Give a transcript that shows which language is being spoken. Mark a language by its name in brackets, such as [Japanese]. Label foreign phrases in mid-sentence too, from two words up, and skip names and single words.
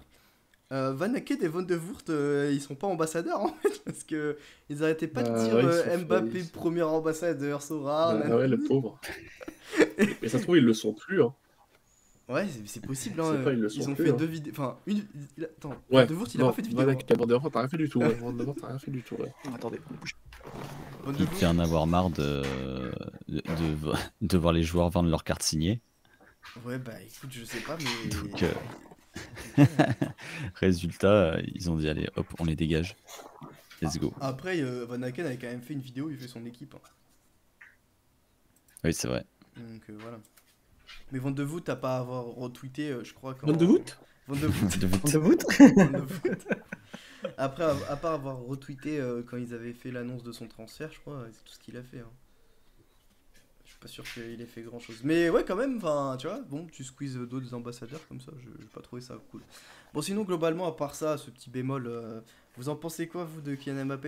[French] Van Aken et Van de Voort, ils sont pas ambassadeurs en fait, parce que ils arrêtaient pas de dire ouais, Mbappé, premier ambassadeur, Sorare. Ouais, le pauvre. Mais ça se trouve, ils le sont plus. Hein. Ouais, c'est possible, Je hein. sais pas, ils le sont Ils ont plus, fait hein. 2 vidéos. Enfin, Attends, Ouais, Van de Voort, il a pas fait de vidéo. Van Aken, Van de Voort, t'as rien fait du tout. Ouais. Van de Voort, t'as rien fait du tout. Ouais. Attendez. Van de Il Voort. devait en avoir marre de voir les joueurs vendre leurs cartes signées. Ouais, bah écoute, je sais pas, mais. Donc, résultat, ils ont dit allez, hop, on les dégage. [English] Let's go. [French] Après, Van Aken avait quand même fait une vidéo où il fait son équipe, hein. Oui, c'est vrai. Donc voilà. Mais Van de Voort, t'as pas à avoir retweeté, je crois. Van de Voort Van de Voort. De voûte. On te vote Van de Voort. Après, à part avoir retweeté quand ils avaient fait l'annonce de son transfert, je crois, c'est tout ce qu'il a fait, hein. Je suis pas sûr qu'il ait fait grand chose. Mais ouais, quand même, enfin, tu vois, bon, tu squeezes d'autres ambassadeurs comme ça, j'ai pas trouvé ça cool. Bon, sinon, globalement, à part ça, ce petit bémol, vous en pensez quoi, vous, de Kylian Mbappé?